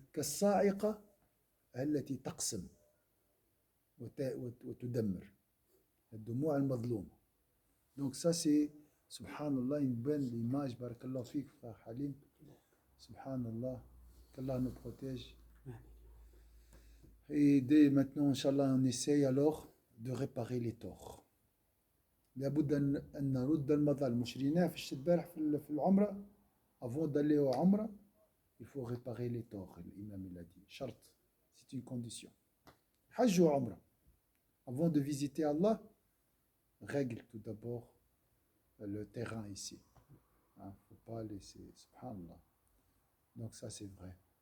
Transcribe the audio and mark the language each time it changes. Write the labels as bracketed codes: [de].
[ar] كالصاعقة التي تقسم وتدمر الدموع المظلوم. [fr] Donc ça c'est subhanallah une bonne image. Barakallahu fik frère Halim. Subhanallah, qu'Allah nous protège. Et dès maintenant, Inch'Allah, on essaye alors de réparer les torts. [ar] لابد أن نرد المظالم. مشريناه في الشتبارح في العمرة. [fr] Avant d'aller au Umrah, il faut réparer les torts. L'imam il a dit. Chart, c'est une condition. Hajj ou Umrah. Avant de visiter Allah, règle tout d'abord le terrain ici. Il ne faut pas laisser. Subhanallah. Donc ça c'est vrai.